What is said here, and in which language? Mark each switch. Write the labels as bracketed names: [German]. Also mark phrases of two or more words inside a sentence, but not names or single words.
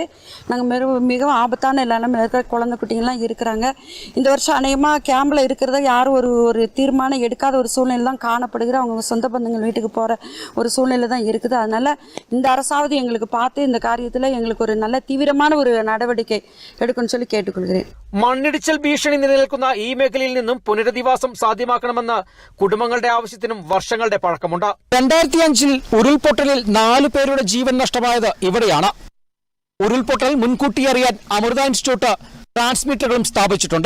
[Tamil] நாங்கள் மிகவும் ஆபத்தான நிலைமையில் இருக்கிற குழந்தை குட்டிங்கள்லாம் இருக்கிறாங்க. இந்த வருஷம் அநேகமாக கேம்பில் இருக்கிறத யாரும் ஒரு தீர்மானம் எடுக்காத ஒரு சூழ்நிலை தான் காணப்படுகிற. அவங்க சொந்த பந்தங்கள் வீட்டுக்கு போகிற ஒரு சூழ்நிலை தான் இருக்குது. அதனால் இந்த அரசாவது எங்களுக்கு பார்த்து இந்த காரியத்தில் எங்களுக்கு ஒரு நல்ல தீவிரமான ஒரு நடவடிக்கை எடுக்கணும்னு சொல்லி கேட்டுக்கொள்கிறேன். [Malayalam] മണ്ണിടിച്ചിൽ ഭീഷണി നിലനിൽക്കുന്ന ഈ മേഖലയിൽ നിന്നും പുനരധിവാസം സാധ്യമാക്കണമെന്ന കുടുംബങ്ങളുടെ ആവശ്യത്തിനും വർഷങ്ങളുടെ പഴക്കമുണ്ട്. 2005 ഉരുൾപൊട്ടലിൽ 4 പേരുടെ ജീവൻ നഷ്ടമായത് ഇവിടെയാണ്. ഉരുൾപൊട്ടൽ മുൻകൂട്ടി അറിയാൻ അമൃത ഇൻസ്റ്റിറ്റ്യൂട്ട് ട്രാൻസ്മിറ്ററുകളും സ്ഥാപിച്ചിട്ടുണ്ട്.